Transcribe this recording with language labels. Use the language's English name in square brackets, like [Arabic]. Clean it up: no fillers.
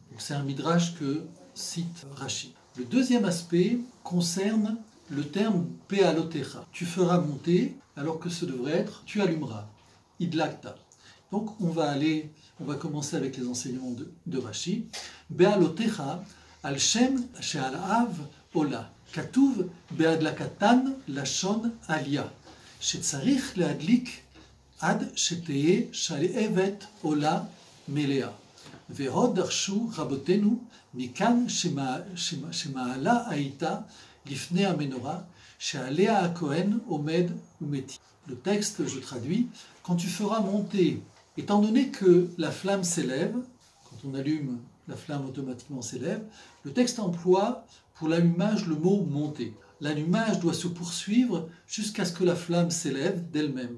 [French] C'est un midrash que cite Rashi. Le deuxième aspect concerne le terme Be'alotecha. Tu feras monter, alors que ce devrait être tu allumeras. Idlakta. Donc on va commencer avec les enseignements de Rashi. [Hebrew] Be'alotecha al shem she'al av ola. כתוב בהדלקתן לשון עלייה, שצריך להדליק עד שתהיה שלהבת עולה מלאה. ועוד דרשו רבותינו מכאן שמעלה הייתה לפני המנורה, שעליה הכהן עומד ומתיר. [French] Le texte, je traduis, quand tu feras monter, étant donné que la flamme s'élève, quand on allume, la flamme automatiquement s'élève, le texte emploie pour l'allumage le mot monter. L'allumage doit se poursuivre jusqu'à ce que la flamme s'élève d'elle-même.